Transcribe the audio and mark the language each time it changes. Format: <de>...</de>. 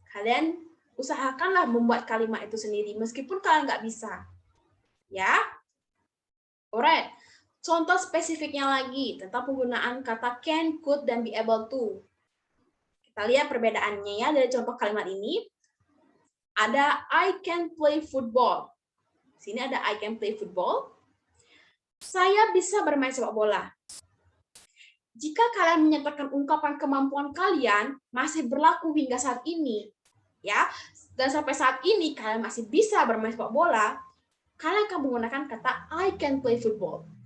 <id>Kalian usahakanlah membuat kalimat itu sendiri meskipun kalian nggak bisa. Ya. Alright. Contoh spesifiknya lagi tentang penggunaan kata can, could, dan be able to. Kita lihat perbedaannya ya dari contoh kalimat ini. Ada</id> <en>I can play football.</en> <id>Sini ada</id> <en>I can play football.</en> <id>Saya bisa bermain sepak bola. Jika kalian menyatakan ungkapan kemampuan kalian masih berlaku hingga saat ini, ya, dan sampai saat ini kalian masih bisa bermain sepak bola, kalian akan menggunakan kata</id> <en>I can play football.</en>